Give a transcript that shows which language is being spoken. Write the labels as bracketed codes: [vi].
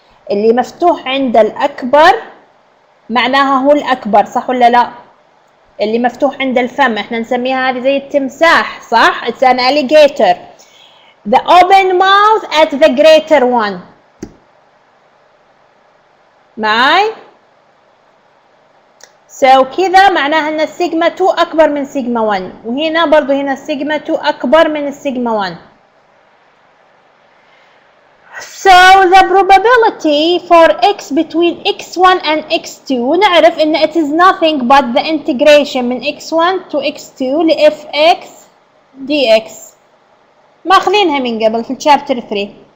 [ar] اللي مفتوح عند الأكبر معناها هو الأكبر، صح ولا لا؟ اللي مفتوح عند الفم احنا نسميها هذه زي التمساح، صح؟ [en] It's an alligator. The open mouth at the greater one. [ar] معاي؟ So كذا معناها ان السيجما 2 أكبر من سيجما 1 وهنا برضو هنا السيجما 2 أكبر من السيجما 1. [en] So the probability for x between x1 and x2 [ar] نعرف ان [en] it is nothing but the integration من x1 to x2 ل fx dx [ar] ماخذينها من قبل في [en] chapter 3.